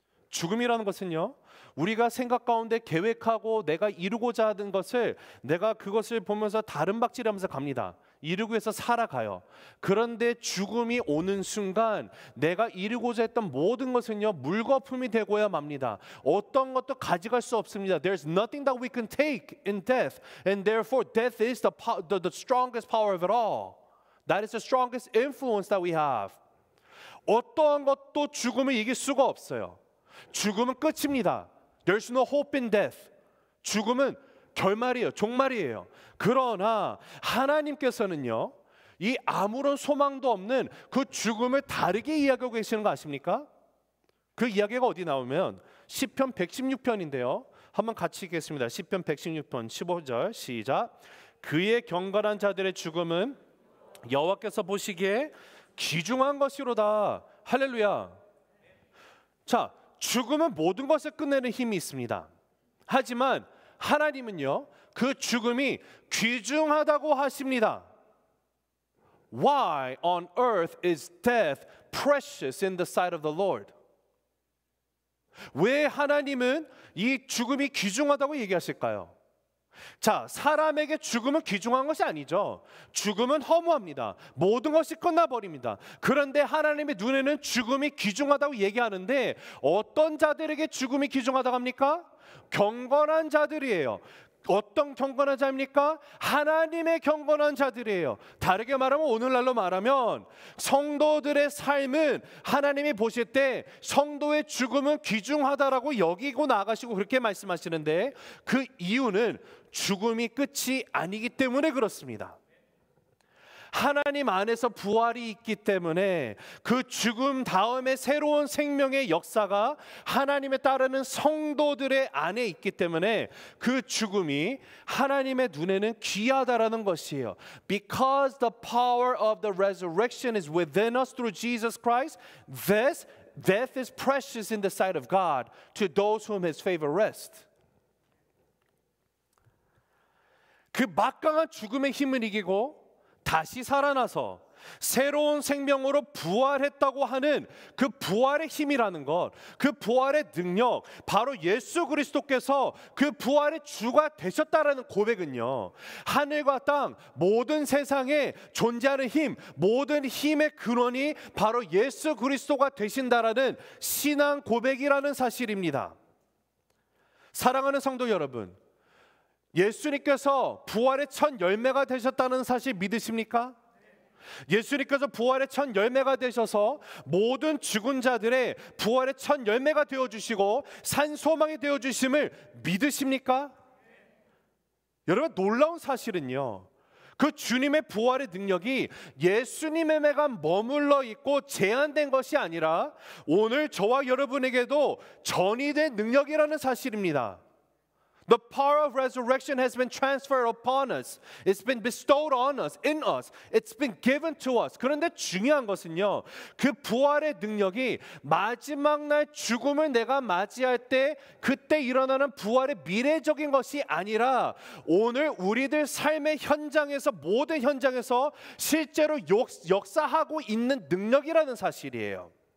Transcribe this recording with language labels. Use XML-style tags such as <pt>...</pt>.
<ko>죽음이라는 것은요, 우리가 생각 가운데 계획하고 내가 이루고자 하는 것을 내가 그것을 보면서 다른 박질하면서 갑니다. 이루기 위해서 살아가요. 그런데 죽음이 오는 순간 내가 이루고자 했던 모든 것은요, 물거품이 되고야 맙니다. 어떤 것도 가져갈 수 없습니다.</ko> <en>There's nothing that we can take in death, and therefore death is the strongest power of it all. That is the strongest influence that we have.</en> <ko>어떠한 것도 죽음을 이길 수가 없어요. 죽음은 끝입니다.</ko> <en>There's no hope in death.</en> <ko>죽음은 결말이에요. 종말이에요. 그러나 하나님께서는요, 이 아무런 소망도 없는 그 죽음을 다르게 이야기하고 계시는 거 아십니까? 그 이야기가 어디 나오면 시편 116편인데요. 한번 같이 읽겠습니다. 시편 116편 15절 시작. 그의 경건한 자들의 죽음은 여호와께서 보시기에 귀중한 것이로다. 할렐루야. 자, 죽음은 모든 것을 끝내는 힘이 있습니다. 하지만 하나님은요, 그 죽음이 귀중하다고 하십니다.</ko> <en>Why on earth is death precious in the sight of the Lord?</en> <ko>왜 하나님은 이 죽음이 귀중하다고 얘기하실까요? 자, 사람에게 죽음은 귀중한 것이 아니죠. 죽음은 허무합니다. 모든 것이 끝나버립니다. 그런데 하나님의 눈에는 죽음이 귀중하다고 얘기하는데 어떤 자들에게 죽음이 귀중하다고 합니까? 경건한 자들이에요. 어떤 경건한 자입니까? 하나님의 경건한 자들이에요. 다르게 말하면 오늘날로 말하면 성도들의 삶은 하나님이 보실 때 성도의 죽음은 귀중하다라고 여기고 나가시고 그렇게 말씀하시는데 그 이유는 죽음이 끝이 아니기 때문에 그렇습니다. 하나님 안에서 부활이 있기 때문에 그 죽음 다음에 새로운 생명의 역사가 하나님에 따르는 성도들의 안에 있기 때문에 그 죽음이 하나님의 눈에는 귀하다라는 것이에요.</ko> <en>Because the power of the resurrection is within us through Jesus Christ, this death is precious in the sight of God to those whom His favor rests.</en> <ko>그 막강한 죽음의 힘을 이기고 다시 살아나서 새로운 생명으로 부활했다고 하는 그 부활의 힘이라는 것, 그 부활의 능력, 바로 예수 그리스도께서 그 부활의 주가 되셨다라는 고백은요, 하늘과 땅 모든 세상에 존재하는 힘, 모든 힘의 근원이 바로 예수 그리스도가 되신다라는 신앙 고백이라는 사실입니다. 사랑하는 성도 여러분, 예수님께서 부활의 첫 열매가 되셨다는 사실 믿으십니까? 예수님께서 부활의 첫 열매가 되셔서 모든 죽은 자들의 부활의 첫 열매가 되어주시고 산 소망이 되어주심을 믿으십니까? 여러분, 놀라운 사실은요, 그 주님의 부활의 능력이 예수님에만 머물러 있고 제한된 것이 아니라 오늘 저와 여러분에게도 전이된 능력이라는 사실입니다.</ko> <en>The power of resurrection has been transferred upon us. It's been bestowed on us, in us. It's been given to us.</en> <ko>그런데 중요한 것은요, 그 부활의 능력이 마지막 날 죽음을 내가 맞이할 때 그때 일어나는 부활의 미래적인 것이 아니라 오늘 우리들 삶의 현장에서, 모든 현장에서 실제로 역사하고 있는 능력이라는 사실이에요.</ko>